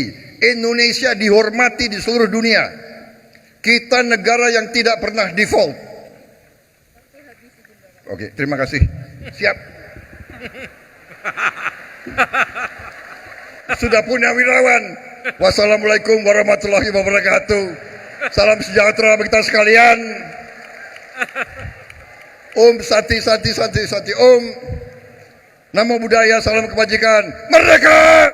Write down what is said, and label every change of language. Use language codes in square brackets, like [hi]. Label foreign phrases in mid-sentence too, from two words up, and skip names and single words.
[id] Indonesia dihormati di seluruh dunia. Kita negara yang tidak pernah default. Oke, terima kasih. Siap. Sudah punya wirawan. [ar] والسلام عليكم ورحمة الله وبركاته. [id] Salam sejahtera bagi kita sekalian. [sa] ॐ शान्ति शान्ति शान्ति शान्ति ॐ. [pi] Namo Buddhaya, [id] salam kebajikan. Merdeka!